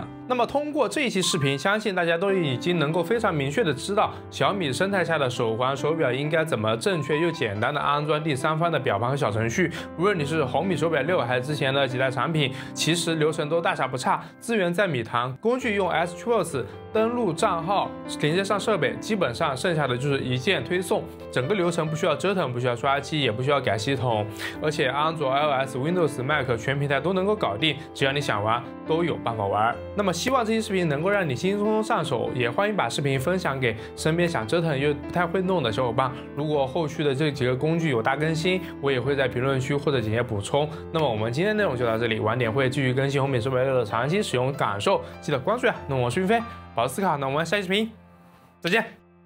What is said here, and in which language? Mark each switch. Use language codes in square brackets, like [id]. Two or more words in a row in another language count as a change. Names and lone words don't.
[zh] 那麼通過這一期視頻，相信大家都已經能夠非常明確的知道小米生態下的手環手錶應該怎麼正確又簡單的安裝第三方的表盤和小程序。無論你是紅米手錶6還是之前的幾代產品，其實流程都大差不差，資源在米團，工具用 Xbox 登錄賬號，連接上設備，基本上剩下的就是一鍵推送，整個流程不需要折騰，不需要刷机，也不需要改系統，而且安卓、iOS、Windows、Mac 全平台都能夠搞定，只要你想玩，都有办法玩。那麼希望这期视频能夠讓你輕輕鬆鬆上手，也歡迎把視頻分享給身邊想折騰又不太會弄的小夥伴。如果後續的這幾個工具有大更新，我也會在評論區或者簡介補充。那麼我們今天內容就到這裡，晚點會繼續更新紅米手錶6的長期使用感受，記得關注呀。那我是雲飛，保持思考，那我們下期視頻再見。